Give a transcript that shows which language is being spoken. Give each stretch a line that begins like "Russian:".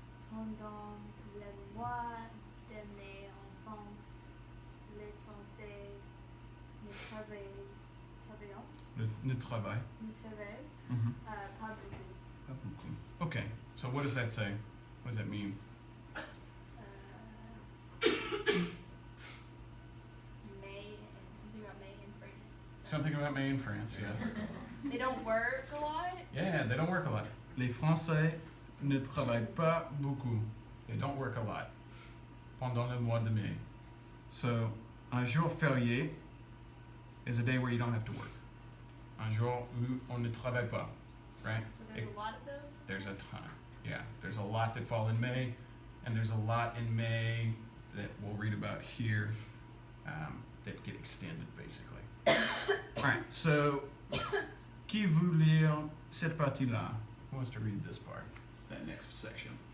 French: Pendant le mois d'année en France, les Français ne travaillent Ne travaille. pas beaucoup. Pas beaucoup.
English: Okay, so what does that say? What does that mean? May and something about May in France. Something about May in France, yes. They don't work a lot. Yeah, they don't work a lot.
French: Les Français ne travaillent pas beaucoup.
English: They don't work a lot.
French: Pendant le mois de mai.
English: So, un jour férié is a day where you don't have to work.
French: Un jour où on ne travaille pas, right?
English: So there's a lot of those. There's a ton. Yeah, there's a lot that fall in May, and there's a lot in May that we'll read about here that get extended, basically. All right, so
French: qui veut lire cette partie-là?
English: Who wants to read this part, that next section?